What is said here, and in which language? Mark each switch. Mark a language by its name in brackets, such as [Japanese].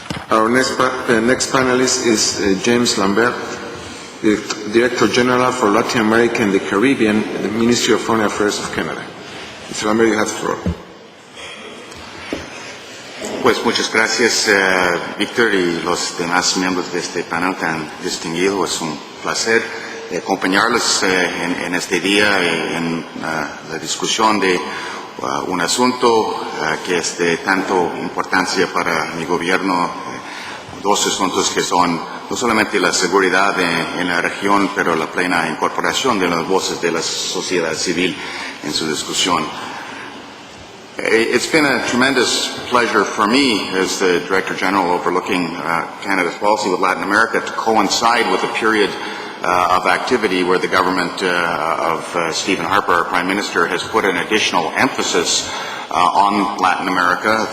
[English] Our next panelist is James Lambert, the Director General for Latin America and the Caribbean at the Ministry of Foreign Affairs of Canada. Mr. Lambert, you have the floor. [Spanish] Pues muchas gracias, Víctor, y los demás miembros de este panel tan distinguido. Es un placer acompañarlos en este día en la discusión de un asunto que es de tanto importancia para mi gobierno. Dos asuntos que son no solamente la seguridad en la región, pero la plena incorporación de las voces de la sociedad civil en su discusión. [English] It's been a tremendous pleasure for me as the Director General overlooking Canada's policy with Latin America to coincide with a period of activity where the government of Stephen Harper, our Prime Minister, has put an additional emphasis on Latin America.